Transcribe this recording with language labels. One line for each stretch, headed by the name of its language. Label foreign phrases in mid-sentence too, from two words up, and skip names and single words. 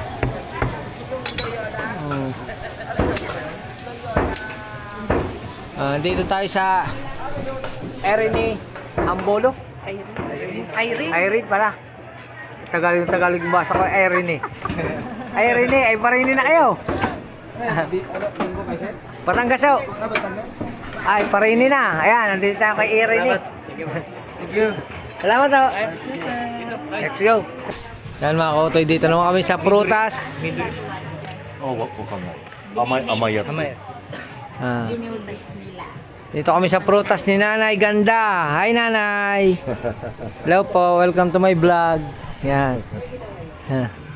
Filipino: Dito tayo sa Irene Ambolo. Irene pala. Tagalog yung basa ko, Irene. Irene, ay Irene na kayo. Batangas ho. Ay, Irene na. Ayan, nandito tayo kay Irene.
English: Thank you.
Filipino: Salamat ho.
English: Let's go.
Filipino: Yan mga kautoy, dito naman kami sa prutas.
Japanese: あ、わかんない。甘いやつ。 Ah.
Filipino: Dito kami sa prutas ni Nanay Ganda. Hi Nanay. Hello po,
English: welcome to my vlog. Yan. Ha.